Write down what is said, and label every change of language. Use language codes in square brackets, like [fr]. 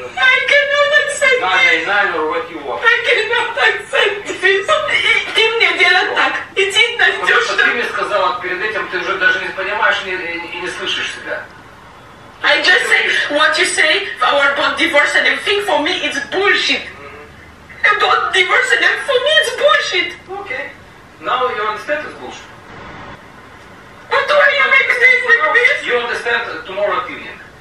[en] I cannot accept 999 or what you want. I cannot accept this. [ru] Ты мне делать так. Иди, Настюша. Ты мне сказала перед этим, ты уже даже не понимаешь и не слышишь себя. [en] I just say what you say about divorce and everything. For me, it's bullshit. About divorce and everything, for me, it's bullshit. Okay. Now you understand it's bullshit. But why you make things like this? You understand tomorrow evening.